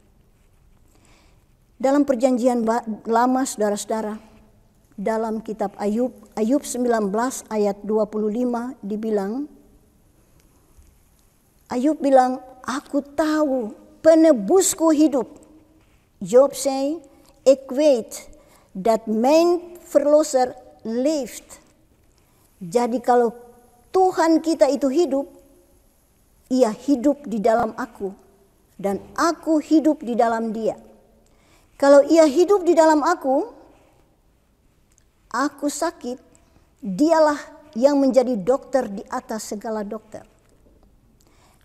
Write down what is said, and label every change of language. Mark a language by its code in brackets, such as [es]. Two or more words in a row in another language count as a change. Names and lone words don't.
[id] Dalam perjanjian lama saudara-saudara, dalam kitab Ayub 19 ayat 25 dibilang, Ayub bilang, aku tahu penebusku hidup. [en] Job say, [nl] ik weet dat mijn verlosser leeft. [id] Jadi kalau Tuhan kita itu hidup, Ia hidup di dalam aku dan aku hidup di dalam Dia. Kalau Ia hidup di dalam aku sakit, Dialah yang menjadi dokter di atas segala dokter.